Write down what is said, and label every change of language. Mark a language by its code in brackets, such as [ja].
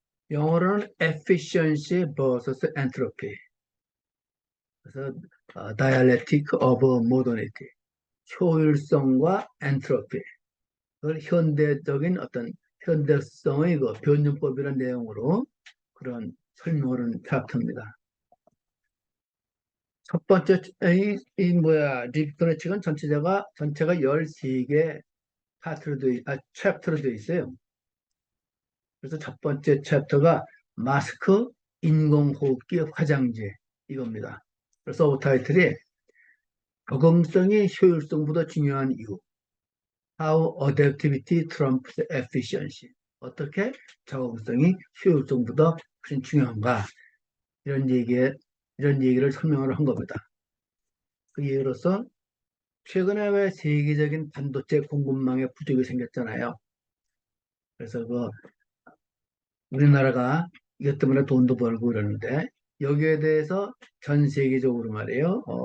[ko] 영어로는 [en] efficiency vs entropy. [ko] 그래서 [en] dialectic of modernity. [ko] 효율성과 엔트로피. 그걸 현대적인 어떤 현대성의 그 변증법이라는 내용으로 그런 설명을 하는 챕터입니다. 첫 번째, 립톤의 책은 전체가 13개 챕터로 되어 있어요. 그래서 첫 번째 챕터가 마스크 인공호흡기 화장제 이겁니다. 그래서 오타이틀이 적응성이 효율성보다 중요한 이유. [en] How adaptivity trumps efficiency. [ko] 어떻게 적응성이 효율성보다 훨씬 중요한가? 이런 얘기를 설명을 한 겁니다. 그 예로서 최근에 왜 세계적인 반도체 공급망에 부족이 생겼잖아요. 그래서 우리나라가 이것 때문에 돈도 벌고 그러는데 여기에 대해서 전 세계적으로 말이에요.